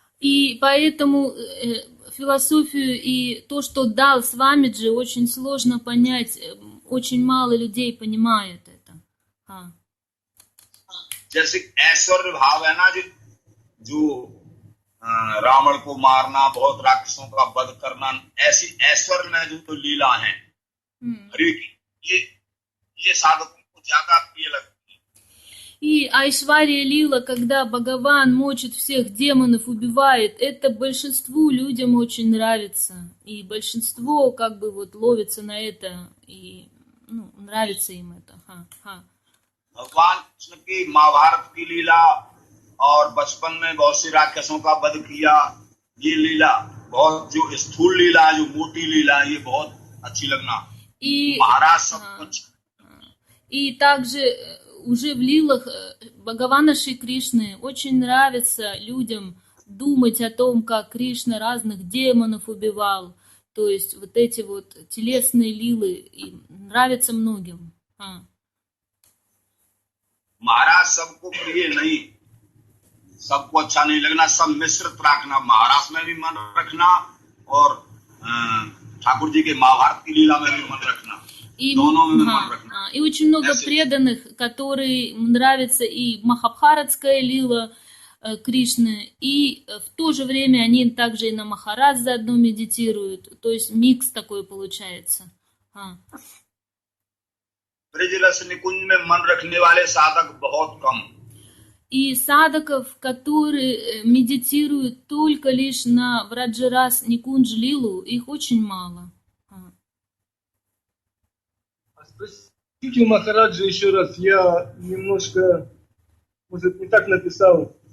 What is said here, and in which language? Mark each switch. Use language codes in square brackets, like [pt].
[ru] И поэтому философию и то, что дал Свамиджи, очень сложно понять, очень мало людей понимают это. [hi] जैसे ऐश्वर्य भाव है ना, जो रावण को मारना, बहुत राक्षसों का वध करना, ऐसी ऐश्वर्य में जो लीला है हरि की, ये साधकों को ज्यादा प्रिय लगती है. [ru] И Айшвария Лила, когда Бхагаван мочит всех демонов, убивает, это большинству людям очень нравится. И большинство как бы вот ловится на это, и нравится им это. [hi] भगवान कृष्ण की महाभारत की लीला और बचपन में बहुत सी राक्षसों का वध किया, ये लीला बहुत, जो स्थूल लीला, जो मोटी लीला, ये बहुत अच्छी लगना. [ru] И [hi] महाराज सब कुछ. [ru] И также уже в лилах Бхагавана Шри Кришны очень нравится людям думать о том, как Кришна разных демонов убивал. То есть вот эти вот телесные лилы им нравятся многим. [hi] महाराज सबको प्रिय नहीं, सबको अच्छा नहीं लगना, सब मिश्रित रखना, महाराज में भी मन रखना और ठाकुर जी के महाभारत की लीला में भी मन रखना. [ru] И очень много преданных, которые нравится и Махабхаратская лила Кришны, и в то же время они также и на Махарадж заодно медитируют. То есть микс такой получается. [hi] ब्रज रस निकुंज में मन रखने वाले साधक बहुत कम. [ru] И садаков, которые медитируют только лишь на Враджарас Никундж лилу, их очень мало. Спросите у Махараджа еще раз, я немножко, может, не так написал.